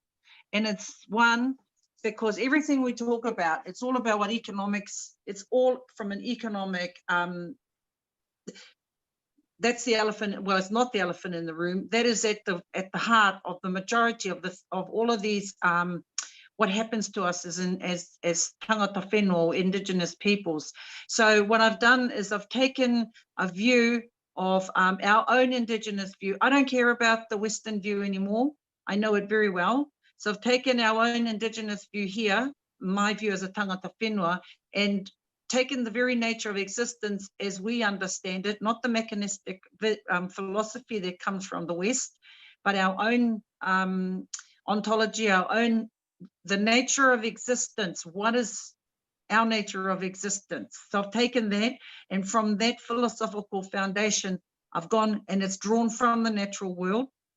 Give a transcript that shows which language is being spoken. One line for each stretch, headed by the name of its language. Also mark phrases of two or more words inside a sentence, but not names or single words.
English: And it's one, because everything we talk about, it's all about what economics, it's all from an economic, that's the elephant, well, it's not the elephant in the room. That is at the heart of the majority of all of these, what happens to us as
Māori: tangata whenua,
English: or indigenous peoples. So what I've done is I've taken a view of our own indigenous view. I don't care about the Western view anymore. I know it very well. So I've taken our own indigenous view here, my view as a
Māori: tangata whenua,
English: and taken the very nature of existence as we understand it, not the mechanistic philosophy that comes from the West, but our own ontology, the nature of existence. What is our nature of existence? So I've taken that, and from that philosophical foundation, I've gone, and it's drawn from the natural world.